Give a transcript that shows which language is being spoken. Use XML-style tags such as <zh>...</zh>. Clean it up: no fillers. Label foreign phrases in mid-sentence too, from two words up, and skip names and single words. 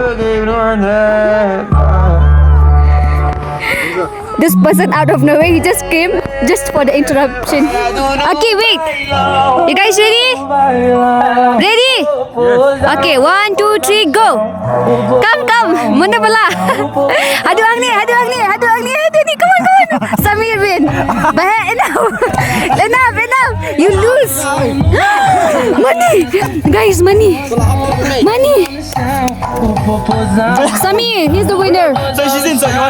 <en>This person out of nowhere, he just came just for the interruption. Okay, wait. You guys ready? Ready? Okay, 1, 2, 3, go. Come.</en> <tl>Muna pala. Hadu ang ni.</tl> <en>Come on. Samir win. But enough. You lose. Money. Guys, money. Samir, he's the winner. So she's inside.</en>